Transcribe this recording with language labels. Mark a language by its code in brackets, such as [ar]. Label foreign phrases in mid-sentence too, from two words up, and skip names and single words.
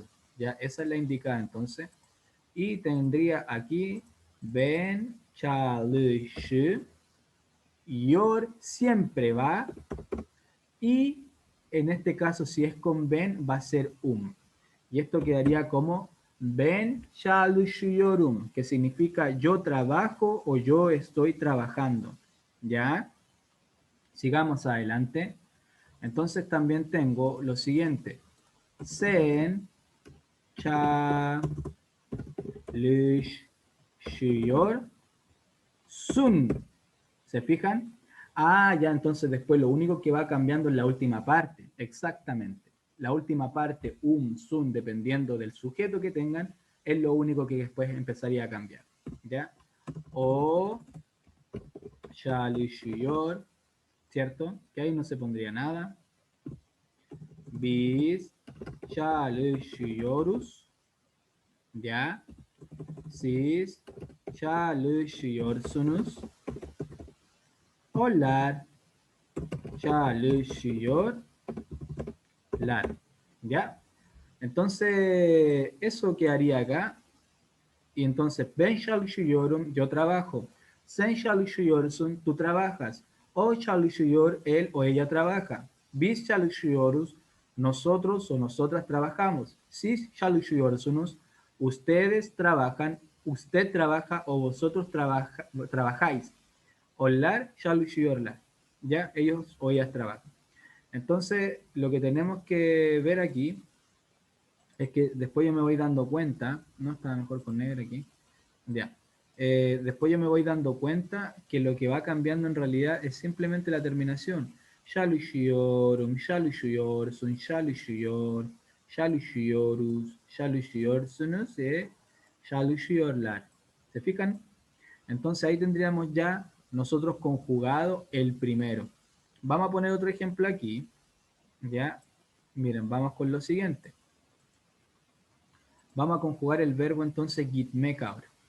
[es] Ya, esa es la indicada entonces. Y tendría aquí ben, challenge, your siempre va. Y en este caso, si es con ben, va a ser y esto quedaría como [tr] ben çalışıyorum, [es] que significa yo trabajo o yo estoy trabajando. ¿Ya? Sigamos adelante. Entonces también tengo lo siguiente. [tr] Sen çalışıyorsun. [es] ¿Se fijan? Ah, ya, entonces después lo único que va cambiando es la última parte. Exactamente. La última parte, sun, dependiendo del sujeto que tengan, es lo único que después empezaría a cambiar. ¿Ya? [tr] O çalışıyor, [es] ¿cierto? Que ahí no se pondría nada. [tr] Biz çalışıyoruz. [es] ¿Ya? [tr] Siz çalışıyorsunuz. Onlar çalışıyorlar. [es] ¿Ya? Entonces, eso quedaría acá. Y entonces, [tr] ben çalışıyorum, [es] yo trabajo. [tr] Sen çalışıyorsun, [es] tú trabajas. [tr] O çalışıyor, [es] él o ella trabaja. [tr] Biz çalışıyoruz, [es] nosotros o nosotras trabajamos. [tr] Siz çalışıyorsunuz, [es] ustedes trabajan, usted trabaja o vosotros trabajáis. [tr] Onlar çalışıyorlar. [es] Ya, ellos o ellas trabajan. Entonces, lo que tenemos que ver aquí es que después yo me voy dando cuenta, no está mejor con negro aquí, ya. Después yo me voy dando cuenta que lo que va cambiando en realidad es simplemente la terminación. [tr] Çalışıyorum, çalışıyorsun, çalışıyor, çalışıyoruz, çalışıyorsunuz, çalışıyorlar. [es] ¿Se fijan? Entonces ahí tendríamos ya nosotros conjugado el primero. Vamos a poner otro ejemplo aquí, ¿ya? Miren, vamos con lo siguiente. Vamos a conjugar el verbo entonces gitmek ahora.